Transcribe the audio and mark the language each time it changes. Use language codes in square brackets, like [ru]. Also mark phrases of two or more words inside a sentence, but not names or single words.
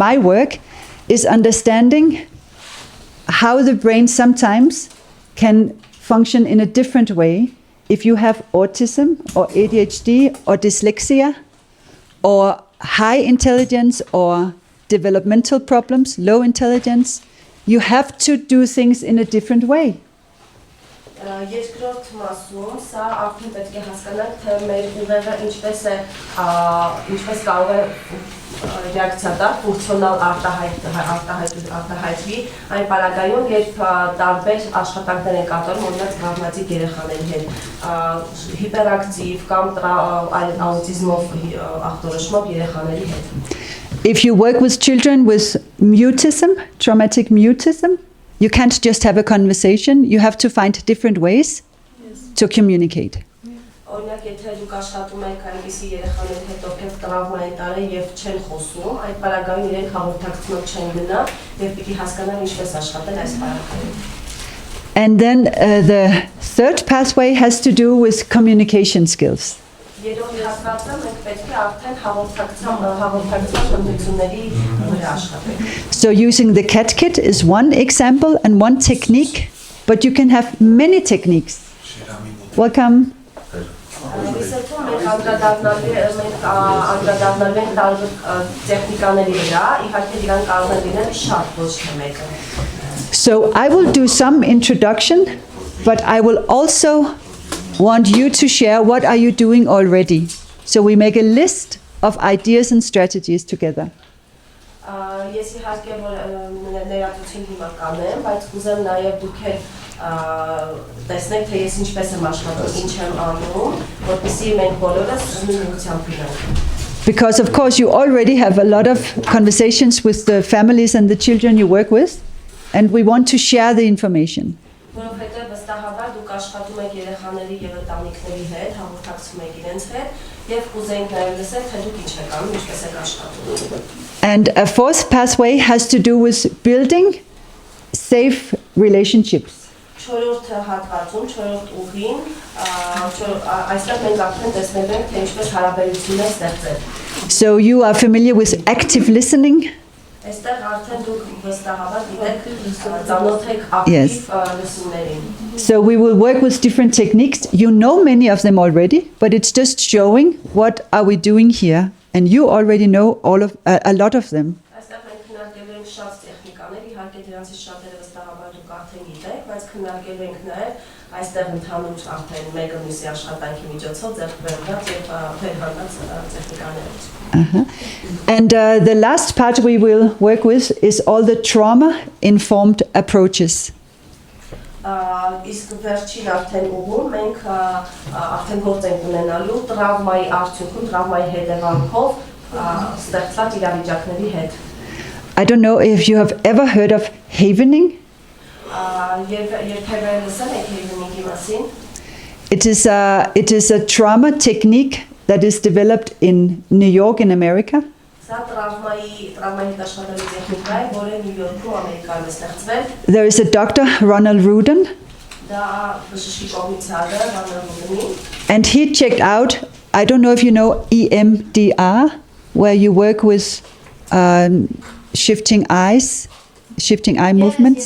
[en] my work, is understanding how the brain sometimes can function in a different way if you have autism or ADHD or dyslexia or high intelligence or developmental problems, low intelligence. you have to do things in a different way. [hy] Երկրորդ մասում սա արդեն պետք է հասկանանք, թե մեր ուղեղը ինչպես կարող է ռեակցիա տա, ֆունկցիոնալ արտահայտվի այն պարագայում, երբ տարբեր աշխատանքներ են կատարում, օրինակ տრავմատիկ երեխաների հետ, հիպերակտիվ կամ աուտիզմով ախտորոշմամբ երեխաների հետ. [en] If you work with children with mutism, traumatic mutism, you can't just have a conversation. You have to find different ways to communicate. [hy] Օրինակ, եթե դուք աշխատում եք այնպիսի երեխաների հետ, ովքեր տրավմա են տարել եւ չեն խոսում, այդ պարագայում իրենք հաղորդակցությամբ չեն գնա եւ պիտի հասկանան ինչպես աշխատել այս պարագայում. [en] And then the third pathway has to do with communication skills. [hy] Երրորդ հատվածը մենք պետք է արդեն հաղորդակցման հմտությունների վրա աշխատենք. [en] So using the cat kit is one example and one technique, but you can have many techniques. Welcome. [hy] Իսկում մենք անդրադառնալու ենք տարբեր տեխնիկաների վրա, իհարկե դրանք կարող են լինել շատ, ոչ թե մեկը. [en] So I will do some introduction, but I will also want you to share what are you doing already. So we make a list of ideas and strategies together. [hy] Ես իհարկե որ ներածություն հիմա կանեմ, բայց կուզեմ նաև դուք տեսնեք, թե ես ինչպես եմ աշխատում, ինչ եմ անում, որպեսզի մենք բոլորս նույն ուղղությամբ գնանք. [en] Because of course you already have a lot of conversations with the families and the children you work with, and we want to share the information. [hy] Որովհետև վստահաբար դուք աշխատում եք երեխաների եւ ընտանիքների հետ, հաղորդակցում եք իրենց հետ եւ կուզենք նաեւ լսել, թե դուք ինչ եք անում, ինչպես եք աշխատում. [en] And a fourth pathway has to do with building safe relationships. [hy] Չորրորդ հատվածում, չորրորդ ուղին, այստեղ մենք արդեն տեսնելու ենք, թե ինչպես հարաբերություններ ստեղծել. [en] So you are familiar with active listening? [hy] Այստեղ արդեն դուք վստահաբար գիտեք, ծանոթ եք ակտիվ լսումներին. [en] So we will work with different techniques. You know many of them already, but it's just showing what are we doing here, and you already know a lot of them. [hy] Այստեղ մենք քննարկելու ենք շատ տեխնիկաներ, իհարկե դրանցից շատերը վստահաբար դուք արդեն գիտեք, բայց քննարկելու ենք նաև այստեղ ընդհանուր արդեն մեկը մյուսի աշխատանքի միջոցով ձեռք բերված եւ վերհանած տեխնիկաներ. [en] And the last part we will work with is all the trauma-informed approaches. [hy] Իսկ վերջին արդեն ուղում մենք արդեն գործ ենք ունենալու տրավմայի արդյունքում, տրավմայի հետևանքով ստեղծված իրավիճակների հետ. [en] I don't know if you have ever heard of havening. [hy] Երբևէ լսել եք havening-ի մասին? [en] It is a trauma technique that is developed in New York in America. There is a Dr. Ronald Rudin, and he checked out, I don't know if you know EMDR, where you work with shifting eye movements.